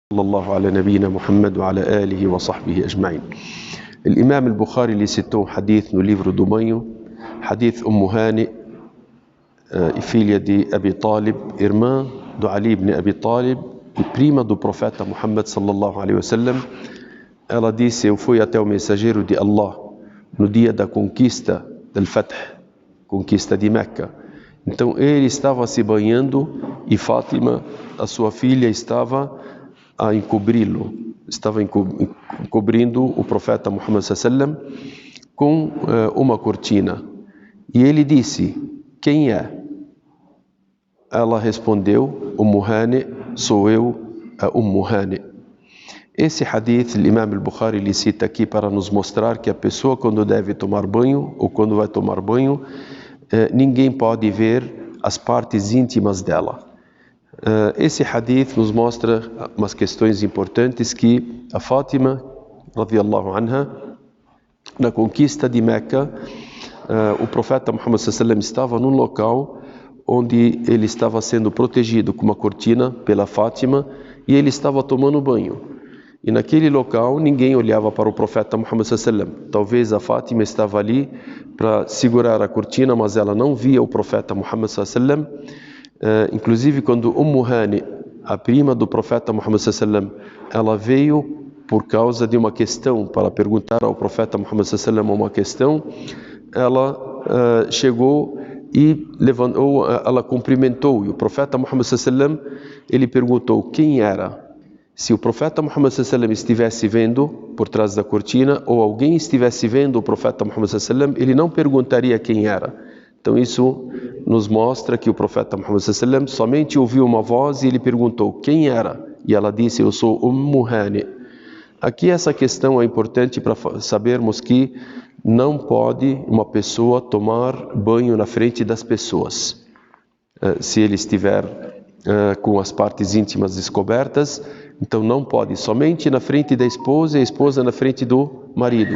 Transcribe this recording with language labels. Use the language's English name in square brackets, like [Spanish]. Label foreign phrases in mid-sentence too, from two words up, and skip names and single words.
[Arabic] وصلى الله على نبينا محمد وعلى آله وصحبه أجمعين. [Portuguese] الإمام البخاري lhe citou um hadith no livro do banho, hadith Hani, filha de Abi Talib, irmã do Ali ibn Abi Talib e prima do profeta Muhammad [Arabic] صلى الله عليه وسلم. [Portuguese] Ela disse: eu fui até o mensageiro de Allah no dia da conquista del Fath, conquista de Meca. Então ele estava se banhando e Fátima, a sua filha, estava a encobri-lo, estava encobrindo o profeta Muhammad [Arabic] صلى الله عليه وسلم [Portuguese] com uma cortina. E ele disse: quem é? Ela respondeu: Hani, sou eu, a Hani. Esse hadith, o Imam al-Bukhari lhe cita aqui para nos mostrar que a pessoa, quando deve tomar banho ou quando vai tomar banho, ninguém pode ver as partes íntimas dela. Esse hadith nos mostra umas questões importantes, que a Fátima, [Arabic] رضي الله عنها, [Portuguese] na conquista de Meca, o profeta Muhammad [Arabic] صلى الله عليه وسلم [Portuguese] estava num local onde ele estava sendo protegido com uma cortina pela Fátima e ele estava tomando banho. E naquele local ninguém olhava para o profeta Muhammad [Arabic] صلى الله عليه وسلم. [Portuguese] Talvez a Fátima estava ali para segurar a cortina, mas ela não via o profeta Muhammad [Arabic] صلى الله عليه وسلم. [Portuguese] Inclusive quando Hani, a prima do profeta Muhammad [Arabic] صلى الله عليه وسلم, [Portuguese] ela veio por causa de uma questão, para perguntar ao profeta Muhammad [Arabic] صلى الله عليه وسلم [Portuguese] uma questão, ela chegou e levantou, ela cumprimentou, e o profeta Muhammad [Arabic] صلى الله عليه وسلم, [Portuguese] ele perguntou quem era. Se o profeta Muhammad [Arabic] صلى الله عليه وسلم [Portuguese] estivesse vendo por trás da cortina, ou alguém estivesse vendo o profeta Muhammad [Arabic] صلى الله عليه وسلم, [Portuguese] ele não perguntaria quem era. Então isso nos mostra que o profeta Muhammad [Arabic] صلى الله عليه وسلم [Portuguese] somente ouviu uma voz e ele perguntou quem era. E ela disse: eu sou Hani. Aqui essa questão é importante para sabermos que não pode uma pessoa tomar banho na frente das pessoas. Se ele estiver com as partes íntimas descobertas, então não pode, somente na frente da esposa e a esposa na frente do marido.